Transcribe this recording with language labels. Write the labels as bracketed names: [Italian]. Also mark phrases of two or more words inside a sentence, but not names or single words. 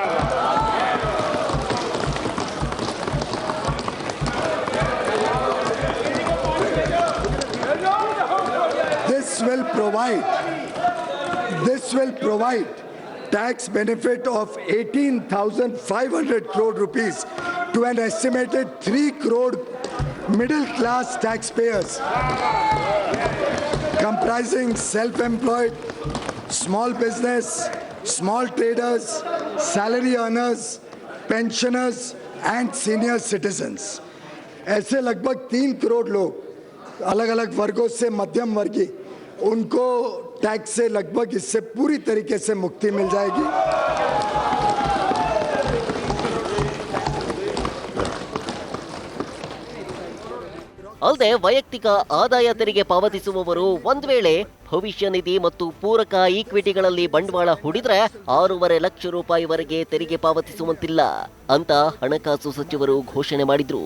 [English] This will provide tax benefit of 18,500 crore rupees to an estimated 3 crore middle class taxpayers, comprising self-employed, small business, small traders, salary earners, pensioners and senior citizens. [Hindi] ऐसे लगभग 3 करोड़ लोग अलग अलग वर्गों से मध्यम वर्गीय, उनको टैक्स से लगभग इससे पूरी तरीके से मुक्ति मिल जाएगी. [Kannada] ಅಲ್ಲದೆ ವೈಯಕ್ತಿಕ ಆದಾಯ ತೆರಿಗೆ ಪಾವತಿಸುವವರು ಒಂದ್ ವೇಳೆ ಭವಿಷ್ಯ ನಿಧಿ ಮತ್ತು ಪೂರಕ ಈಕ್ವಿಟಿಗಳಲ್ಲಿ ಬಂಡವಾಳ ಹೂಡಿದ್ರೆ 6.5 ಲಕ್ಷ ರೂಪಾಯಿವರೆಗೆ ತೆರಿಗೆ ಪಾವತಿಸುವಂತಿಲ್ಲ ಅಂತ ಹಣಕಾಸು ಸಚಿವರು ಘೋಷಣೆ ಮಾಡಿದ್ರು.